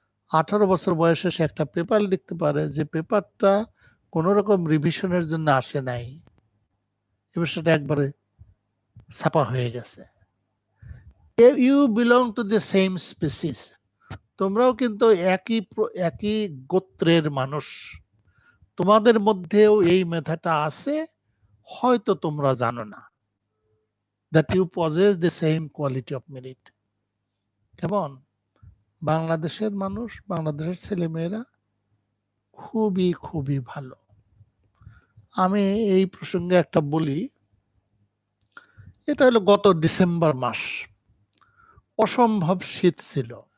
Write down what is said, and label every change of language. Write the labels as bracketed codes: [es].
[bn] 18 বছর বয়সে সে একটা পেপার লিখতে পারে, যে পেপারটা কোন রকম রিভিশনের জন্য আসে নাই, এবার সেটা একবারে ছাপা হয়ে গেছে। [en] you belong to the same species, [bn] তোমরাও কিন্তু একই গোত্রের মানুষ, তোমাদের মধ্যেও এই মেধাটা আছে, হয়তো তোমরা জানো না [en] that you possess the same quality of merit. [bn] কেমন? বাংলাদেশের মানুষ, বাংলাদেশের ছেলেমেয়েরা খুবই খুবই ভালো। আমি এই প্রসঙ্গে একটা বলি, এটা হলো গত ডিসেম্বর মাস, অসম্ভব শীত ছিল।